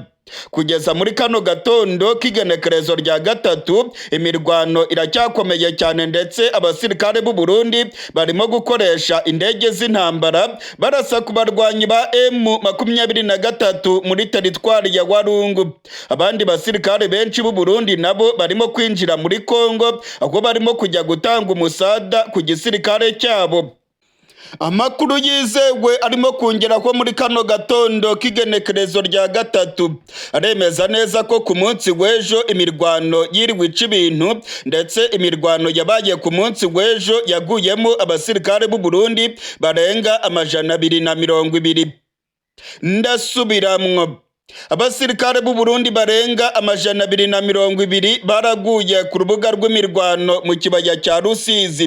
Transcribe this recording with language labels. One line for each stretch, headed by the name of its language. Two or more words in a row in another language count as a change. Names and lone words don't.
Rundi: Kugeza muri kano gatondo k'igenekerezo rya gatatu imirwano iracyakomeye cyane, ndetse abasirikare b'u Burundi barimo gukoresha indege z'intambara barasa ku barwanyi ba M23 muri teritwari ya Walungu. Abandi basirikare benshi b'u Burundi nabo barimo kwinjira muri Kongo, aho barimo kujya gutanga umusada ku gisirikare cyabo. Amakuru yizewe arimo kongeraho muri kano gatondo k'igenekerezo rya gatatu aremeza neza ko ku munsi w'ejo imirwano yiriwe ica ibintu, ndetse imirwano yabaye ku munsi w'ejo yaguyemo abasirikare b'u Burundi barenga 220. Ndasubiramwo, abasirikare b'u Burundi barenga 220 baraguye ku rubuga rw'imirwano mu kibaya cya Rusizi.